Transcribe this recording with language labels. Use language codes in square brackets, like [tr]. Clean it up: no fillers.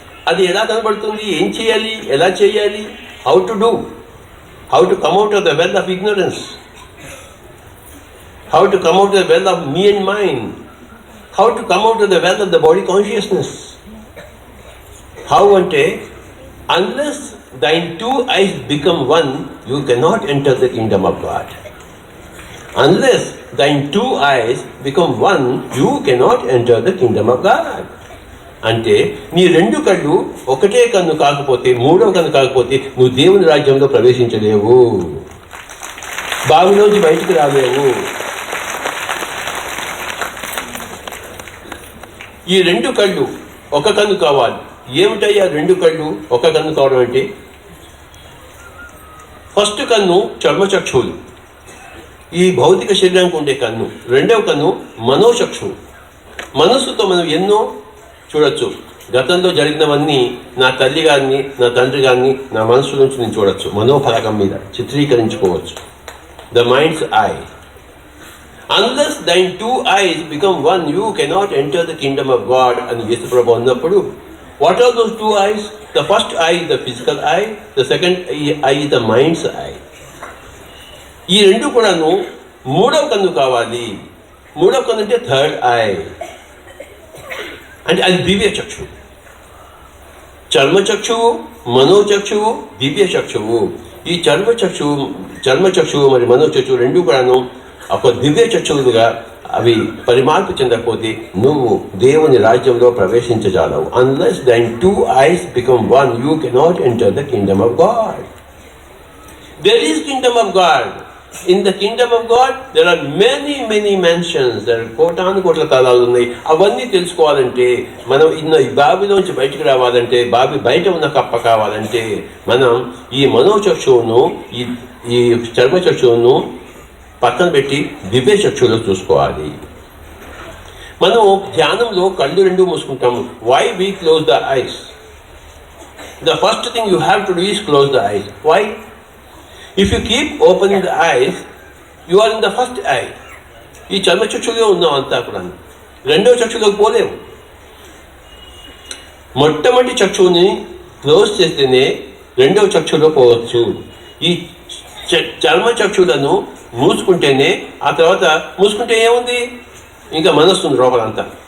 [te] అది ఎలా కనబడుతుంది, ఏం చేయాలి, ఎలా చేయాలి, [en] How to do, how to come out of the well of ignorance, how to come out of the well of me and mind, how to come out of the well of the body consciousness. How అంటే, unless thine 2 eyes become one, you cannot enter the kingdom of God. Unless thine 2 eyes become one, you cannot enter the kingdom of God. [te] అంటే నీ 2 కళ్ళు ఒకటే కన్ను కాకపోతే, 3వ కన్ను కాకపోతే నువ్వు దేవుని రాజ్యంలో ప్రవేశించలేవు, బావిలోంచి బయటికి రాలేవు. ఈ 2 కళ్ళు ఒక కన్ను కావాలి. ఏమిటయ్యా 2 కళ్ళు ఒక కన్ను కావడం అంటే, ఫస్ట్ కన్ను చర్మచక్షువులు, ఈ భౌతిక శరీరానికి ఉండే కన్ను. 2వ కన్ను మనోచక్షువు. మనస్సుతో మనం ఎన్నో చూడొచ్చు. గతంలో జరిగినవన్నీ నా తల్లి గారిని, నా తండ్రి గారిని నా మనసు నుంచి నేను చూడొచ్చు, మనోఫలకం మీద చిత్రీకరించుకోవచ్చు. [en] The mind's eye. Unless thine 2 eyes become one, you cannot enter the kingdom of God [te] అని యేసు ప్రభు అన్నప్పుడు, [en] what are those 2 eyes? The first eye is the physical eye, the second eye is the mind's eye. [te] ఈ 2 కూడాను 3వ కన్ను కావాలి. 3వ కన్ను అంటే థర్డ్ ఐ, అంటే అది దివ్య చక్షువు. చర్మచక్షువు, మనోచక్షువు, దివ్య చక్షువు. ఈ చర్మచక్షువు మరి మనోచక్షువు 2 కూడాను ఒక దివ్య చక్షువులుగా అవి పరిమార్పు చెందకపోతే నువ్వు దేవుని రాజ్యంలో ప్రవేశించజాలవు. [en] Unless thine 2 eyes become one, you cannot enter the kingdom of God. There is kingdom of God. In the kingdom of God there are many mansions. There are [te] కోట్ల తలాలు ఉన్నాయి. అవన్నీ తెలుసుకోవాలంటే, మనం ఈ బావిలోంచి బయటికి రావాలంటే, బావి బయట ఉన్న కప్ప కావాలంటే, మనం ఈ మనోచక్షువును, ఈ చర్మచక్షువును పక్కన పెట్టి దివ్య చక్షువులో చూసుకోవాలి. మనం ధ్యానంలో కళ్ళు 2 మూసుకుంటాము. [en] Why we close the eyes? The first thing you have to do is close the eyes. Why? If you keep opening the eyes, you are in the first eye. [te] ఈ చర్మచక్షులో ఉన్నాం అంతా కూడా. రెండవ చక్షులోకి పోలేము. మొట్టమొదటి చక్షువుని క్లోజ్ చేస్తేనే రెండవ చక్షులో పోవచ్చు. ఈ చర్మచక్షులను మూసుకుంటేనే, ఆ తర్వాత మూసుకుంటే ఏముంది, ఇంకా మనస్సు ఉంది లోపలంతా.